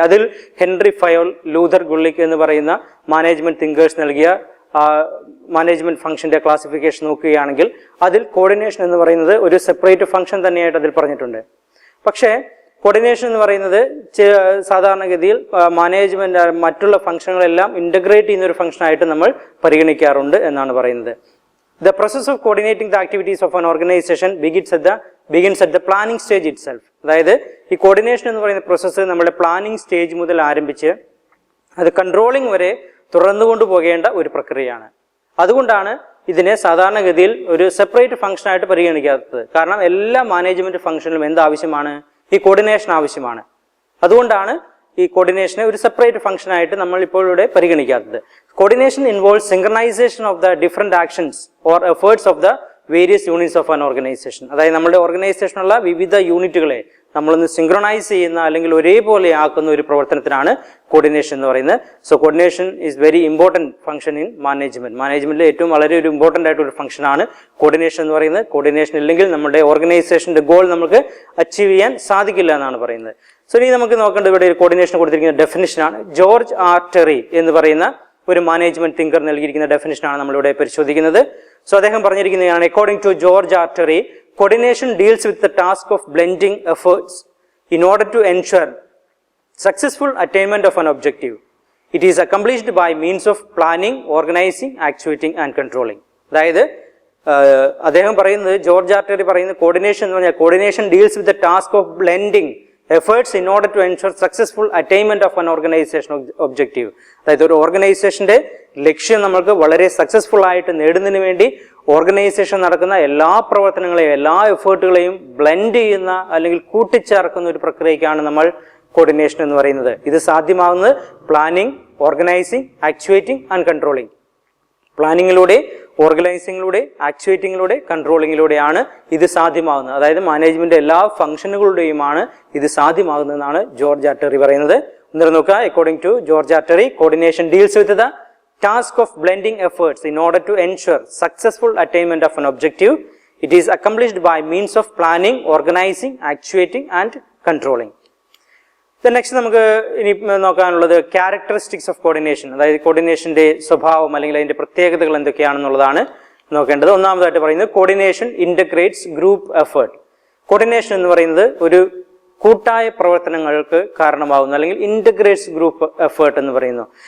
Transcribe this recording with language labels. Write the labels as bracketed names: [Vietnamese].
[Malayalam] അതിൽ Henry Fayol, Luther ഗുള്ളിക് എന്ന് പറയുന്ന മാനേജ്മെൻറ്റ് തിങ്കേഴ്സ് നൽകിയ മാനേജ്മെൻറ്റ് ഫംഗ്ഷൻ്റെ ക്ലാസിഫിക്കേഷൻ നോക്കുകയാണെങ്കിൽ അതിൽ കോർഡിനേഷൻ എന്ന് പറയുന്നത് ഒരു സെപ്പറേറ്റ് ഫംഗ്ഷൻ തന്നെയായിട്ട് അതിൽ പറഞ്ഞിട്ടുണ്ട്. പക്ഷേ കോർഡിനേഷൻ എന്ന് പറയുന്നത് സാധാരണഗതിയിൽ മാനേജ്മെൻറ്റ് മറ്റുള്ള ഫംഗ്ഷനുകളെല്ലാം ഇൻ്റഗ്രേറ്റ് ചെയ്യുന്ന ഒരു ഫംഗ്ഷനായിട്ട് നമ്മൾ പരിഗണിക്കാറുണ്ട് എന്നാണ് പറയുന്നത്. [English] The process of coordinating the activities of an organization begins at the planning stage itself. [Malayalam] അതായത് ഈ കോർഡിനേഷൻ എന്ന് പറയുന്ന പ്രോസസ്സ് നമ്മുടെ പ്ലാനിങ് സ്റ്റേജ് മുതൽ ആരംഭിച്ച് അത് കൺട്രോളിംഗ് വരെ തുറന്നുകൊണ്ടു പോകേണ്ട ഒരു പ്രക്രിയയാണ്. അതുകൊണ്ടാണ് ഇതിനെ സാധാരണഗതിയിൽ ഒരു സെപ്പറേറ്റ് ഫംഗ്ഷനായിട്ട് പരിഗണിക്കാത്തത്. കാരണം എല്ലാ മാനേജ്മെൻറ്റ് ഫംഗ്ഷനിലും എന്താവശ്യമാണ്? ഈ കോർഡിനേഷൻ ആവശ്യമാണ്. അതുകൊണ്ടാണ് ഈ കോർഡിനേഷനെ ഒരു സെപ്പറേറ്റ് ഫംഗ്ഷനായിട്ട് നമ്മൾ ഇപ്പോൾ ഇവിടെ പരിഗണിക്കാത്തത്. [English] Coordination involves synchronization of the different actions or efforts of the various units of an organization. [Malayalam] അതായത് നമ്മുടെ ഓർഗനൈസേഷനുള്ള വിവിധ യൂണിറ്റുകളെ നമ്മളൊന്ന് സിങ്ക്രണൈസ് ചെയ്യുന്ന അല്ലെങ്കിൽ ഒരേപോലെ ആക്കുന്ന ഒരു പ്രവർത്തനത്തിനാണ് കോർഡിനേഷൻ എന്ന് പറയുന്നത്. [English] So coordination is very important function in management. [Malayalam] മാനേജ്മെൻറ്റിൽ ഏറ്റവും വളരെ ഒരു ഇമ്പോർട്ടൻ്റ് ആയിട്ടൊരു ഫംഗ്ഷനാണ് കോർഡിനേഷൻ എന്ന് പറയുന്നത്. കോർഡിനേഷൻ ഇല്ലെങ്കിൽ നമ്മുടെ ഓർഗനൈസേഷൻ്റെ ഗോൾ നമുക്ക് അച്ചീവ് ചെയ്യാൻ സാധിക്കില്ല എന്നാണ് പറയുന്നത്. സോ ഇനി നമുക്ക് നോക്കേണ്ടത് ഇവിടെ കോർഡിനേഷൻ കൊടുത്തിരിക്കുന്ന ഡെഫിനിഷനാണ്. ജോർജ് ആർ ടെറി എന്ന് പറയുന്ന ഒരു മാനേജ്മെൻറ്റ് തിങ്കർ നൽകിയിരിക്കുന്ന ഡെഫിനിഷനാണ് നമ്മളിവിടെ പരിശോധിക്കുന്നത്. [English] so [Malayalam] അദ്ദേഹം പറഞ്ഞിരിക്കുന്നതാണ്, [English] According to George R Terry, coordination deals with the task of blending efforts in order to ensure successful attainment of an objective. It is accomplished by means of planning, organizing, actuating and controlling. [Malayalam] അതായത് അദ്ദേഹം പറയുന്നത്, George R Terry പറയുന്നത്, coordination എന്ന് പറഞ്ഞാൽ [English] Coordination deals with the task of blending efforts in order to ensure successful attainment of an organization objective. [Malayalam] അതായത് ഒരു ഓർഗനൈസേഷന്റെ ലക്ഷ്യം നമ്മൾക്ക് വളരെ സക്സസ്ഫുൾ ആയിട്ട് നേടുന്നതിന് വേണ്ടി ഓർഗനൈസേഷൻ നടക്കുന്ന എല്ലാ പ്രവർത്തനങ്ങളെയും എല്ലാ എഫേർട്ടുകളെയും ബ്ലെൻഡ് ചെയ്യുന്ന അല്ലെങ്കിൽ കൂട്ടിച്ചേർക്കുന്ന ഒരു പ്രക്രിയയ്ക്കാണ് നമ്മൾ കോർഡിനേഷൻ എന്ന് പറയുന്നത്. ഇത് സാധ്യമാകുന്നത് planning, organising, actuating and controlling. പ്ലാനിങ്ങിലൂടെ, ഓർഗനൈസിങ്ങിലൂടെ, ആക്ച്വേറ്റിങ്ങിലൂടെ, കൺട്രോളിങ്ങിലൂടെയാണ് ഇത് സാധ്യമാകുന്നത്. അതായത് മാനേജ്മെന്റ് എല്ലാ ഫംഗ്ഷനുകളുടെയുമാണ് ഇത് സാധ്യമാകുന്നതെന്നാണ് ജോർജ് ആർ ടെറി പറയുന്നത്. എന്നിട്ട് നോക്കുക, [English] According to George R Terry, coordination deals with the task of blending efforts in order to ensure successful attainment of an objective. It is accomplished by means of planning, organizing, actuating and controlling. The next [Malayalam] നമുക്ക് ഇനി നോക്കാനുള്ളത് [English] Characteristics of coordination. [Malayalam] അതായത് കോർഡിനേഷന്റെ സ്വഭാവം അല്ലെങ്കിൽ അതിന്റെ പ്രത്യേകതകൾ എന്തൊക്കെയാണെന്നുള്ളതാണ് നോക്കേണ്ടത്. ഒന്നാമതായിട്ട് പറയുന്നത് [English] Coordination integrates group effort. [Malayalam] Coordination എന്ന് പറയുന്നത് ഒരു കൂട്ടായ പ്രവർത്തനങ്ങൾക്ക് കാരണമാകുന്നു അല്ലെങ്കിൽ [English] integrates group effort [Malayalam] എന്ന് പറയുന്നു.